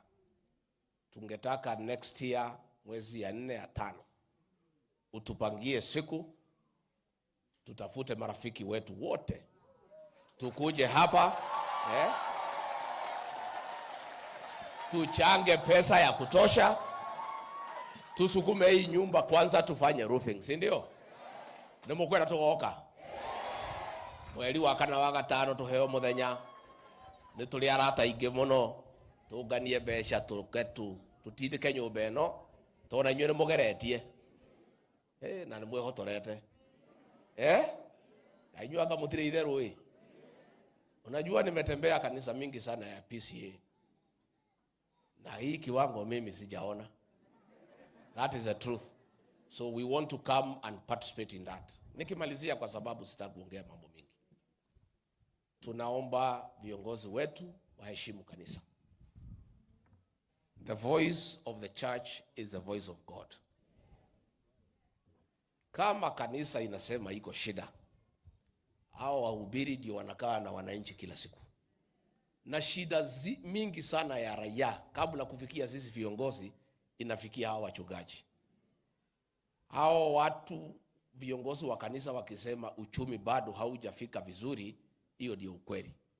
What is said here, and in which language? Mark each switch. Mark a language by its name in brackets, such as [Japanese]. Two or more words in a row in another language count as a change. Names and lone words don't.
[Swahili] Tungetaka [English] next year [Swahili] mwezi ya 4 ya 5 utupangie siku, tutafute marafiki wetu wote tukuje hapa, tuchange pesa ya kutosha, tusukume hii nyumba kwanza, tufanye roofing, si ndio? [Meru] Nimukwenda tugoka mweri wa 4 wa 5 tuheo muthenya, ni tuli arata ingi muno, tunganie mbeca tuketu tutindike nyumba eno tona inywe ni mugeretie na ni mwehotorete ainywa anga mutire itheru. [Swahili] Unajua nimetembea kanisa mingi sana ya PCA na hii kiwango mimi sijaona. [English] That is the truth. So we want to come and participate in that. [Swahili] Nikimalizia kwa sababu sitakuongea mambo mingi. Tunaomba viongozi wetu waheshimu kanisa. [English] The voice of the church is the voice of God. [Swahili] Kama kanisa inasema iko shida, hao wahubiri ndio wanakaa na wananchi kila siku. Na shida mingi sana ya raia kabla kufikia sisi viongozi inafikia hao wachungaji. Hao watu viongozi wa kanisa wakisema uchumi bado haujafika vizuri, hiyo ndio ukweli.